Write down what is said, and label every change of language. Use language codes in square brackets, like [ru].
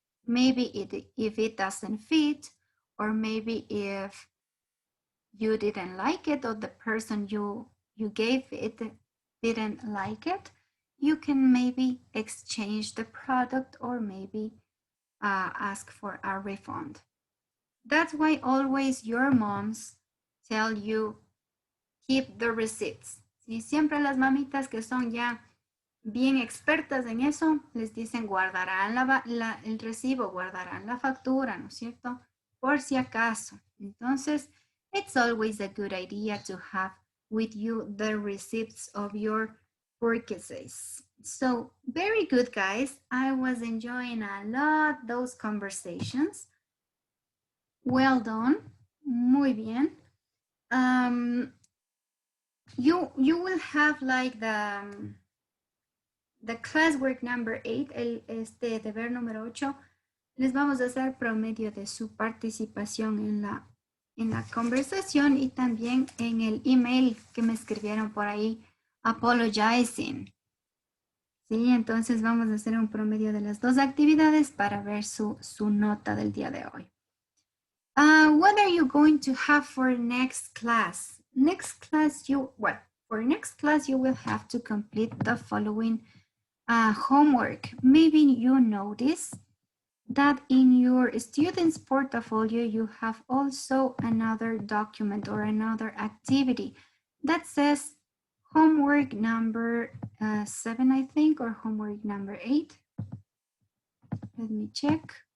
[en] Maybe if it doesn't fit, or maybe if you didn't like it or the person you gave it didn't like it, you can maybe exchange the product or maybe ask for a refund. That's why always your moms tell you keep the receipts. [es] ¿Sí? Siempre las mamitas que son ya bien expertas en eso, les dicen guardarán el recibo, guardarán la factura, ¿no es cierto? Por si acaso. [en] Entonces, it's always a good idea to have with you the receipts of your purchases. So very good, guys. I was enjoying a lot those conversations. Well done. [es] Muy bien. [en] You will have like the classwork number 8, [es] este deber número 8. Les vamos a hacer promedio de su participación en la conversación y también en el email que me escribieron por ahí, [en] apologizing. [es] Sí, entonces vamos a hacer un promedio de las dos actividades para ver su nota del día de hoy. [en] What are you going to have for next class? Next class, for next class, you will have to complete the following homework. Maybe you notice that in your student's portfolio, you have also another document or another activity that says homework number 7, I think, or homework number 8. Let me check.